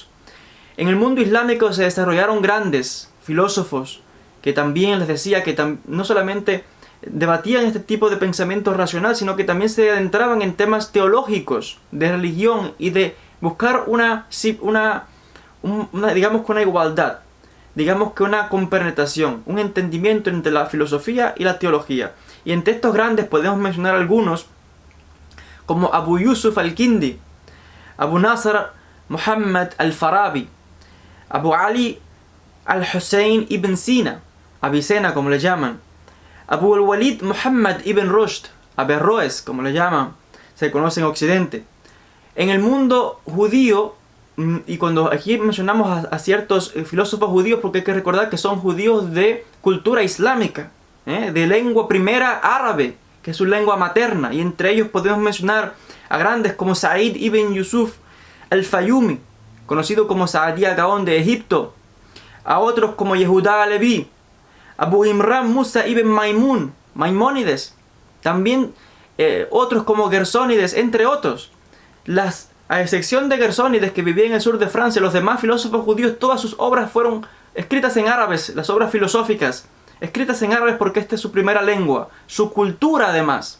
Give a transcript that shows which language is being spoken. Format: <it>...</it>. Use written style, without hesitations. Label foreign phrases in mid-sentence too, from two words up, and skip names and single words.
<es>En el mundo islámico se desarrollaron grandes filósofos que también les decía que no solamente debatían este tipo de pensamiento racional, sino que también se adentraban en temas teológicos, de religión y de buscar digamos que una igualdad, digamos que una compenetración, un entendimiento entre la filosofía y la teología. Y entre estos grandes podemos mencionar algunos como Abu Yusuf al-Kindi, Abu Nasr Muhammad al-Farabi, Abu Ali al-Hussein ibn Sina, Avicena como le llaman, Abu al-Walid Muhammad ibn Rushd, Averroes como le llaman, se conoce en Occidente. En el mundo judío, y cuando aquí mencionamos a ciertos filósofos judíos, porque hay que recordar que son judíos de cultura islámica, de lengua primera árabe, que es su lengua materna, y entre ellos podemos mencionar a grandes como Sa'id ibn Yusuf al-Fayumi, conocido como Sa'adiyya Gaón de Egipto, a otros como Yehuda Alevi, Abu Imran Musa ibn Maimónides, también otros como Gersónides, entre otros. A excepción de Gersónides, que vivía en el sur de Francia, los demás filósofos judíos, todas sus obras fueron escritas en árabes, las obras filosóficas, escritas en árabe porque esta es su primera lengua, su cultura además.</es>